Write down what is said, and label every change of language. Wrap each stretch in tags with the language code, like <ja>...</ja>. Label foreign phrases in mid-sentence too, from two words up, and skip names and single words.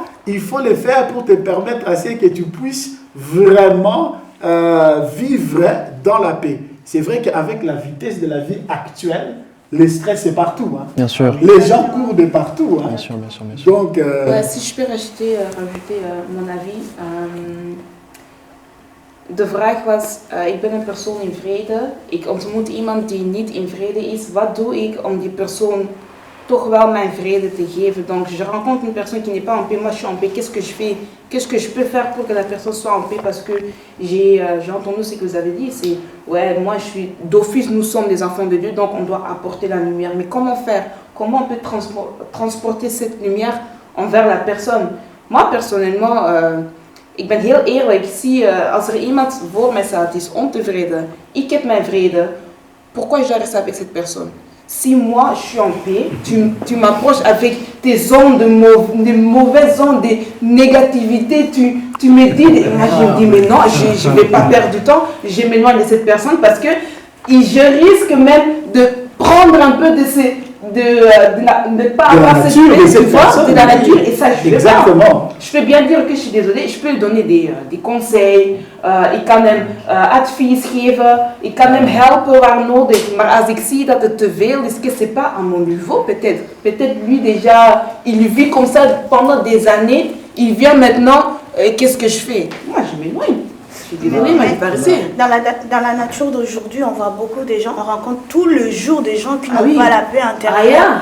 <fr>il faut le faire pour te permettre à ce que tu puisses vraiment vivre dans la paix. C'est vrai qu'avec la vitesse de la vie actuelle, le stress est partout. Hein. Bien sûr. Les gens courent de partout. Hein. Bien sûr, bien sûr, bien sûr. Donc, Si je peux rajouter mon avis.</fr> <nl>De vraag was, ik ben een persoon in vrede. Ik ontmoet iemand die niet in vrede is. Wat doe ik om die persoon toch wel mijn vrede te geven?</nl> <fr>Donc je rencontre une personne qui n'est pas en paix. Moi je suis en paix. Qu'est-ce que je fais? Qu'est-ce que je peux faire pour que la personne soit en paix? Parce que j'ai entendu ce que vous avez dit. C'est, ouais, moi je suis d'office, nous sommes des enfants de Dieu, donc on doit apporter la lumière. Mais comment faire? Comment on peut transporter cette lumière envers la personne? Moi personnellement,</fr> <nl>ik ben heel eerlijk. Als er iemand voor mij staat die is ontevreden, ik heb mijn vrede,</nl> <fr>pourquoi je dois rester avec cette personne? Si moi je suis en paix, tu m'approches avec tes ondes de mauvaises ondes, de négativité, tu me dis, moi je me dis mais non, je ne vais pas perdre du temps, je m'éloigne de cette personne parce que je risque même de prendre un peu de ne pas avoir cette paix de la nature et ça je ne fais pas. Je peux bien dire que je suis désolée, je peux lui donner des conseils,</fr> <nl>ik kan hem advies geven, ik kan hem helpen waar nodig, maar als ik zie dat het te veel is,</nl> <fr>que c'est pas à mon niveau peut-être lui déjà, il vit comme ça pendant des années, il vient maintenant, qu'est-ce que je fais? Moi je m'éloigne. Je suis désolée, mais il paraissait. Dans la nature d'aujourd'hui, on voit beaucoup de gens, on rencontre tout le jour des gens qui n'ont pas la paix intérieure.</fr>